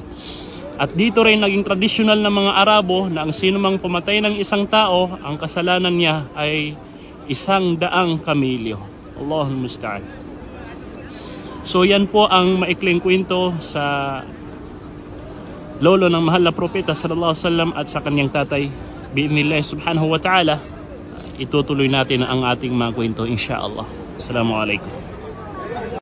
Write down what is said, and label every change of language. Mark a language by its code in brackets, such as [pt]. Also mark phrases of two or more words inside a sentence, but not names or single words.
[tl] At dito rin naging tradisyonal ng mga Arabo na ang sinumang pumatay ng isang tao, ang kasalanan niya ay 100 kamilyo. [ar] الله المستعان. [tl] So yan po ang maikling kwento sa lolo ng mahal na propeta [ar] صلى الله عليه وسلم [tl] at sa kanyang tatay. [ar] بإذن الله سبحانه وتعالى, [tl] itutuloy natin ang ating mga kwento insyaallah. Assalamualaikum.